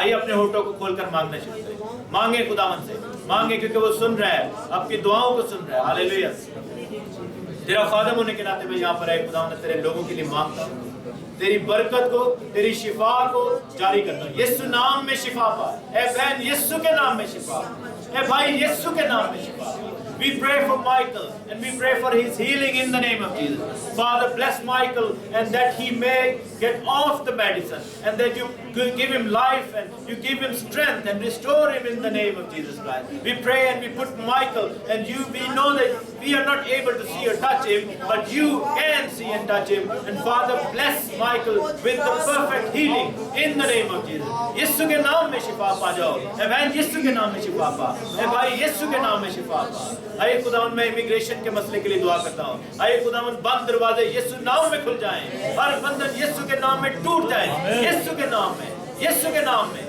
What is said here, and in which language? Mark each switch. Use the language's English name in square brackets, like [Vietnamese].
[Hindi] आइए अपने होठों को खोलकर मांगना शुरू करें। मांगे खुदावंद से, मांगे क्योंकि वो सुन रहा है, आपकी दुआओं को सुन रहा है। हालेलुया। तेरा खादम होने के नाते मैं यहाँ पर आए खुदावंद तेरे लोगों के लिए मांगता हूँ, तेरी बरकत को, तेरी शिफा को जारी करता हूँ। यीशु नाम में शिफा पा। ए बहन यीशु के नाम में शिफा, ए भाई यीशु के नाम में शिफा। [English] We pray for Michael and we pray for his healing in the name of Jesus. Father, bless Michael and that he may get off the medicine and that you give him life and you give him strength and restore him in the name of Jesus Christ. We pray and we put Michael and we know that we are not able to see or touch him, but you can see and touch him. And Father, bless Michael with the perfect healing in the name of Jesus. [Hindi] यीशु के नाम में शिफा पा जाओ। ए बहन यीशु के नाम में शिफा पा। ए भाई यीशु के नाम में शिफा पा। आइए खुदावंद मैं इमिग्रेशन के मसले के लिए दुआ करता हूँ। आइए खुदावंद बंद दरवाजे यीशु नाम में खुल जाएं, हर बंधन यीशु के नाम में टूट जाए, यीशु के नाम में, यीशु के नाम में।